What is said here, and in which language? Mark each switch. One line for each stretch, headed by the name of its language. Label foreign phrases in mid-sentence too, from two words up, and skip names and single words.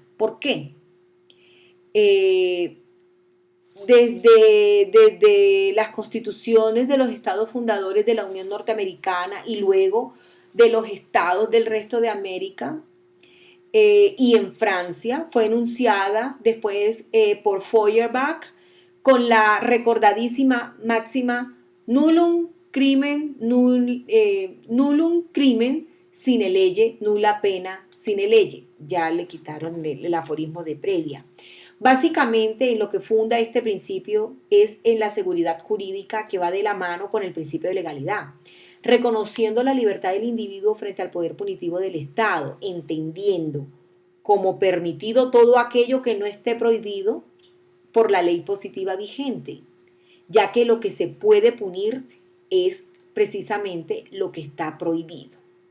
Spanish: ¿Por qué? Desde las constituciones de los estados fundadores de la Unión Norteamericana y luego de los estados del resto de América, y en Francia fue enunciada después por Feuerbach con la recordadísima máxima
Latin: nullum nullum crimen sine lege,
Spanish: nulla pena sine lege. Ya le quitaron el aforismo de previa. Básicamente, en lo que funda este principio es en la seguridad jurídica que va de la mano con el principio de legalidad, reconociendo la libertad del individuo frente al poder punitivo del Estado, entendiendo como permitido todo aquello que no esté prohibido por la ley positiva vigente, ya que lo que se puede punir es precisamente lo que está prohibido.